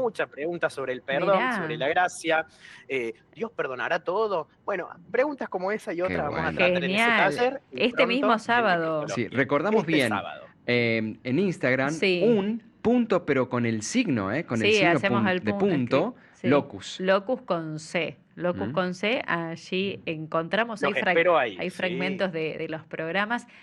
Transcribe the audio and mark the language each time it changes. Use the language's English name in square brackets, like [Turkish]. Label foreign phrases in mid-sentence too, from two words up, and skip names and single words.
[Spanish] muchas preguntas sobre el perdón, sobre Mirá. la gracia. ¿Dios perdonará todo? Bueno, preguntas como esa y Qué otras vamos a bueno. tratar en ese Genial. taller y Este mismo pronto en sábado. Sí, Cristología. recordamos Este bien, sábado. en Instagram, Sí. un punto, pero con el signo, con el Sí, signo hacemos el de punto, punto, sí, locus. locus con C, locus ¿Mm? con C, allí encontramos, Los espero ahí, hay sí. fragmentos de los programas.